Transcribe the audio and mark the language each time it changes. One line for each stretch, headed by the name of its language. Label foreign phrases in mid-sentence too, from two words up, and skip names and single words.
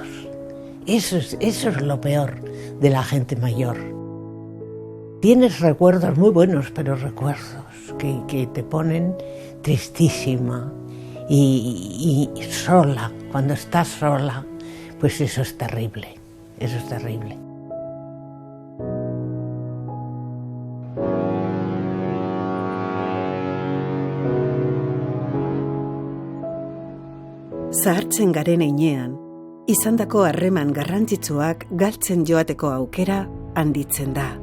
Spanish: Eso es lo peor de la gente mayor. Tienes recuerdos muy buenos, pero recuerdos que te ponen tristísima y sola. Cuando estás sola, pues eso es terrible, eso es terrible.
Basque: Zahartzen garen heinean, izandako harreman garrantzitsuak galtzen joateko aukera handitzen da.